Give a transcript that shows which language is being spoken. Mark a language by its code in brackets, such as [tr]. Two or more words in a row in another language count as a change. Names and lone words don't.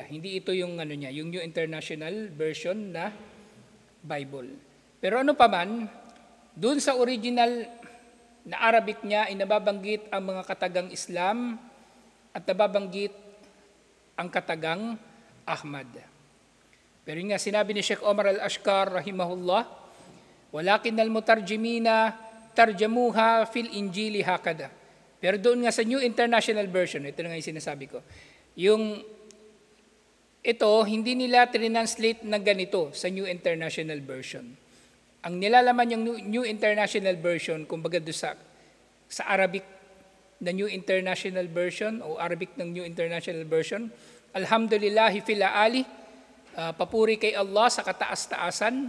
[tl] Hindi ito yung yung New International Version na Bible. Pero ano pa man, doon sa original na Arabic niya ay nababanggit ang mga katagang Islam at nababanggit ang katagang Ahmad. Pero yun nga, sinabi ni Sheikh Omar Al-Ashkar rahimahullah, [ar] ولكن المترجمين ترجموها في الإنجيل هكذا. [tl] Pero doon nga sa New International Version, ito na nga yung sinasabi ko, yung ito, hindi nila translate na ganito sa New International Version. Ang nilalaman yung New International Version, kumbaga doon sa Arabic na New International Version o Arabic ng New International Version, [ar] الحمد لله في العالي, [tl] papuri kay Allah sa kataas-taasan.